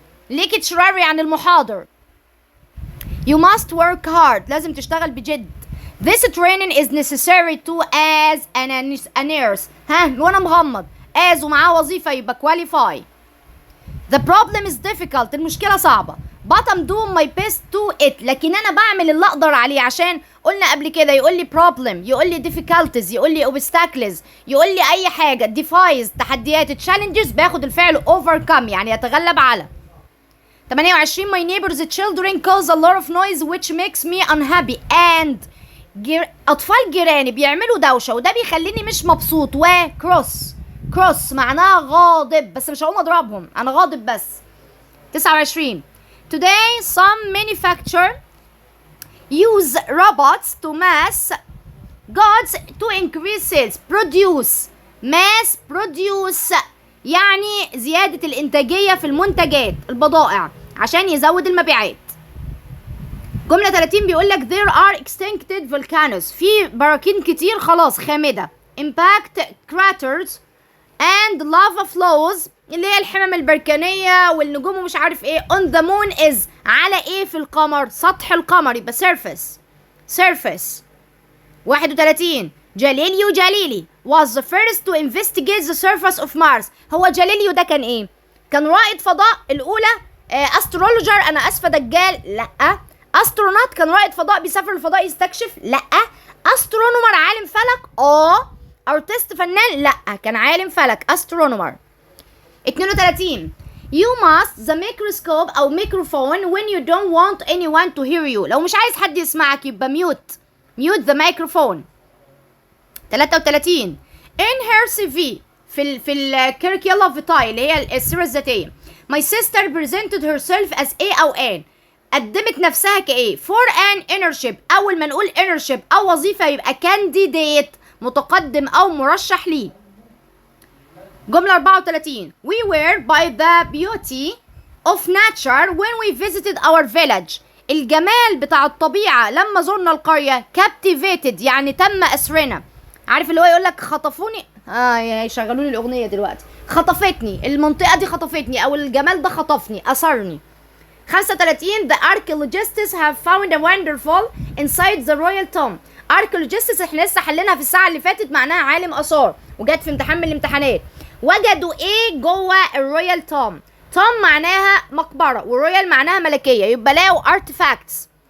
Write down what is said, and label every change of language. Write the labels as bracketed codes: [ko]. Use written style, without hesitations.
[ar] lecturer يعني المحاضر. [en] You must work hard [ar] لازم تشتغل بجد. [en] This training is necessary to as a nurse. [ar] وانا مغمض as ومعاه وظيفة يبقى qualify. [en] The problem is difficult [ar] المشكلة صعبة. [en] But I'm doing my best to it [ar] لكن أنا بعمل اللي أقدر عليه. عشان قلنا قبل كده يقول لي problem، يقول لي difficulties، يقول لي obstacles، يقول لي أي حاجة defies تحديات challenges باخد الفعل overcome يعني يتغلب على. [en] 28 my neighbor's children cause a lot of noise which makes me unhappy and [ar] أطفال جيراني بيعملوا دوشة وده بيخليني مش مبسوط. و cross معناها غاضب، بس مش هقوم اضربهم، انا غاضب بس. [en] 29 today some manufacturer use robots to mass goods to increase sales. [ar] produce mass produce يعني زيادة الإنتاجية في المنتجات البضائع عشان يزود المبيعات. جملة 30 بيقول لك [en] there are extincted volcanoes. [ar] في براكين كتير خلاص خامدة. [en] impact craters and lava flows [ar] اللي هي الحمم البركانية والنجوم ومش عارف ايه. on the moon is على ايه في القمر؟ سطح القمر، يبقى surface. [en] 31 Galileo Galilei was the first to investigate the surface of Mars. [ar] هو جاليليو ده كان ايه؟ كان رائد فضاء الأولى. استرولوجر، أنا آسفة دجال، لأ. استرونوت كان رائد فضاء بيسافر الفضاء يستكشف، لأ. استرونومر عالم فلك، ارتست فنان، لأ. كان عالم فلك استرونومر. [en] 32 You must the microscope أو microphone when you don't want anyone to hear you. [ar] لو مش عايز حد يسمعك يبقى [en] mute the microphone. [ar] 33 [en] in her CV [ar] في الكيركيولا فيتاي اللي هي السيرة الذاتية. [en] My sister presented herself as A أو N. [ar] قدمت نفسها كإيه؟ [en] for an internship. [ar] أول ما نقول internship أو وظيفة يبقى candidate، متقدم أو مرشح ليه. [en] جملة 34 We were by the beauty of nature when we visited our village. [ar] الجمال بتاع الطبيعة لما زرنا القرية. captivated يعني تم أسرنا. عارف اللي هو يقولك خطفوني، يشغلوني الأغنية دلوقتي. خطفتني المنطقة دي، خطفتني، أو الجمال ده خطفني، أسرني. [en] 35 The archaeologists have found a wonderful inside the royal tomb. [ar] archaeologists احنا لسه حلينها في الساعة اللي فاتت، معناها عالم آثار، وجت في امتحان من الامتحانات. وجدوا ايه جوه الرويال توم؟ توم معناها مقبرة، والرويال معناها ملكية، يبقى لقوا artifacts.